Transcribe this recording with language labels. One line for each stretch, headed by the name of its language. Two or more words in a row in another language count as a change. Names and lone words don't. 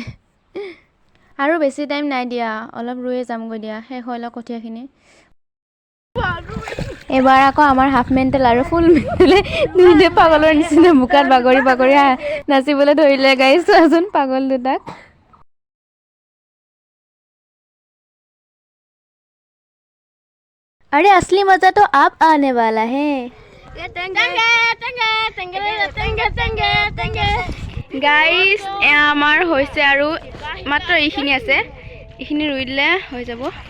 Assamese: আৰু বেছি টাইম নাই দিয়া অলপ ৰুয়ে যামগৈ দিয়া শেষ হৈ লওক কঠীয়াখিনি। এবাৰ আকৌ আমাৰ হাফ মেণ্টেল আৰু ফুল মেণ্টেলে দুইটা পাগলৰ নিচিনা বোকাত বাগৰি নাচিবলৈ ধৰিলে গাইজ চোৱাচোন পাগল দুটাক।
Hindi: अरे असली मजा तो अब आने वाला है।
Assamese: গাইজ এয়া আমাৰ হৈছে আৰু মাত্ৰ এইখিনি আছে এইখিনি ৰুই দিলে হৈ যাব।